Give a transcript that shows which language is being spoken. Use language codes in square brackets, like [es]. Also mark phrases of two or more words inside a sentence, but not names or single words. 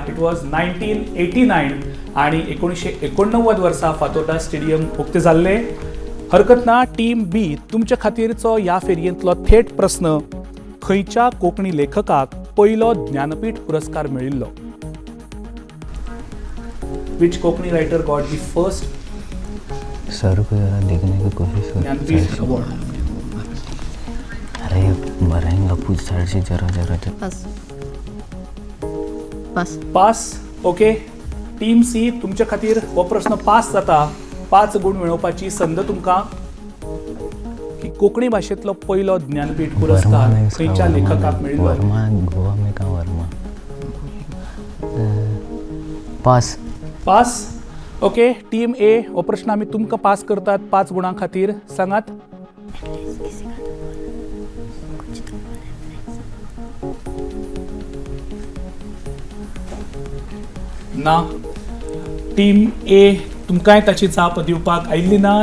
[en] it was [kok] 1989 आणि 1989 वर्सा फातोर्डा स्टेडियम उक्तें जाल्लें. हरकत ना. टीम बी तुमच्या खातीरचो ह्या फेरयेंतलो थेट प्रश्न. खंयच्या कोंकणी लेखकाक पयलो ज्ञानपीठ पुरस्कार मेळिल्लो? [en] which Konkani writer got the first [hi] सर को जरा देखने की कोशिश कर. [en] ज्ञानपीठ अवॉर्ड? [hi] अरे बराएंगा पूछ सर से जरा. [kok] पास. पास. पास. ओके, टीम सी तुमच्या खातीर हो प्रश्न पास जाता. 5 गुण मेळोवपाची संद तुमकां. की कोंकणी भाशेंतलो पयलो ज्ञानपीठ पुरस्कार खंयच्या लेखकाक मेळिल्लो? [hi] वर्मा. गोवा में का वर्मा. पास. [kok] पास. ओके, टीम ए हो प्रश्न आमी तुमकां पास करतात 5 गुणां खातीर. सांगात. ना, टीम ए तुमकांय ताची जाप दिवपाक आयिल्ली ना.